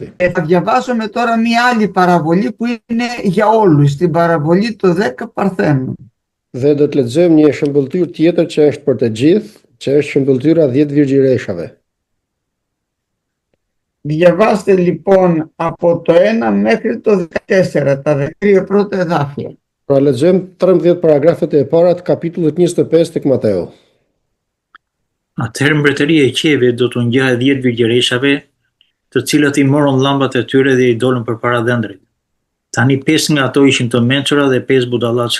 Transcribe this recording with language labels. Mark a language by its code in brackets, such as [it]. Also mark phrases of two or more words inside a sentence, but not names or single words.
[el] Θα διαβάσουμε τώρα μία άλλη παραβολή που είναι για όλους, την παραβολή των 10 παρθένων. [sq] Dhe do të lexojmë një shembëltyrë tjetër që është për të gjithë, që është shembëltyra 10 virgjireshave. [el] Διαβάστε λοιπόν από το 1 μέχρι το 14, τα 13 πρώτα εδάφια. [sq] Pra lexojmë 13 paragrafet e para të kapitullit 25 tek Mateu. Atëherë mbretëria e qeve do t'u ngjajë 10 virgjëreshave, të cilat i morën llambat e tyre dhe i dolën përpara dhëndrit. Tani 5 nga ato ishin të mençura dhe 5 budallaqe.